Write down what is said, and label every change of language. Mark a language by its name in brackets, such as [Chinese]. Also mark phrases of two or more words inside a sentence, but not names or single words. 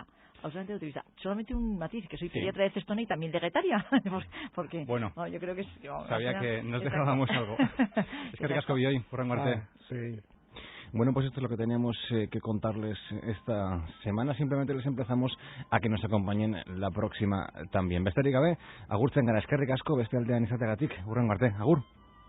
[Spanish] Solamente un matiz, que soy pediatra de Cestona y también vegetaria, porque bueno, no, yo creo que sabía que nos dejábamos algo. Es que ricasco vi hoy, por Marte. Sí. Bueno, pues esto es lo que teníamos que contarles esta semana. Simplemente les emplazamos a que nos acompañen la próxima también. [Basque] Besterik gabe, agurtzen gara, eskerrik asko, beste aldean izateagatik, hurrengo arte, agur.